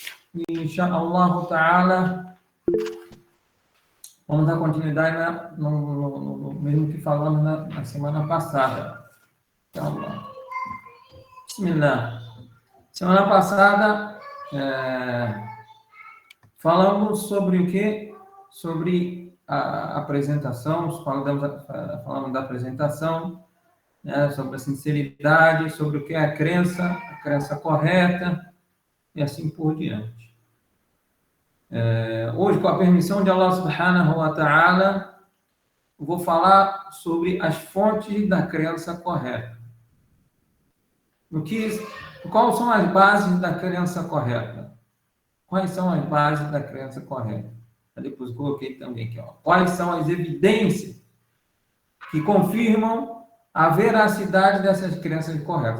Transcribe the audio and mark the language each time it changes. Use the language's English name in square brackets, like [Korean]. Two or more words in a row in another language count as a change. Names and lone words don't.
[Arabic] E, inshallah ta'ala, [Portuguese] vamos dar continuidade no mesmo que falamos na semana passada. [Arabic] Inshallah. Bismillah. [Portuguese] Semana passada, falamos sobre o quê? Sobre a apresentação, falamos da apresentação, né, sobre a sinceridade, sobre o que é a crença correta, e assim por diante. Hoje, com a permissão de Allah [Arabic] subhanahu wa ta'ala, [Portuguese] eu vou falar sobre as fontes da crença correta. Quais são as bases da crença correta? Quais são as bases da crença correta? Depois coloquei também aqui, ó. Quais são as evidências que confirmam a veracidade dessas crenças corretas?